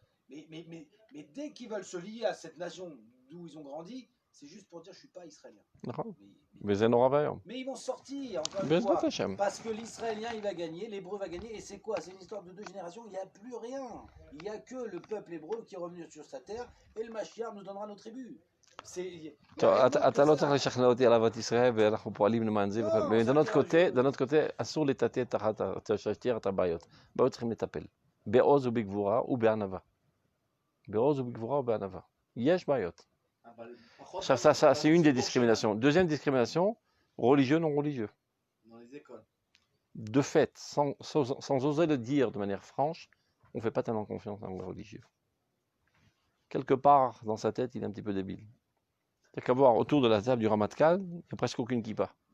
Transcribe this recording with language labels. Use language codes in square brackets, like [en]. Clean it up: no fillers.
[fr] Mais dès qu'ils veulent se lier à cette nation d'où ils ont grandi, c'est juste pour dire je ne suis pas israélien. Mais ils vont sortir, encore une fois, parce que l'israélien il va gagner, l'hébreu va gagner, et c'est quoi? C'est une histoire de 2 générations, il n'y a plus rien. Il n'y a que le peuple hébreu qui est revenu sur sa terre, et le Mashiach nous donnera nos tribus. [he] אתה לא צריך לשכנע אותי על אהבת ישראל ואנחנו פועלים למען זה, ומדנות קוטה אסור לטאטא את הבעיות. בעיות צריכים לטפל בעוז ובגבורה ובענווה. בעוז ובגבורה ובענווה. יש בעיות. [fr] עכשיו ça c'est une des discriminations. Deuxième discrimination, religieux non religieux. Dans les écoles. De fait, sans oser le dire de manière franche, on ne fait pas tellement confiance à un religieux. Quelque part dans sa tête, il est un petit peu débile. Il n'y a qu'à voir autour de la table du Ramatkal, il n'y a presque aucune kippa.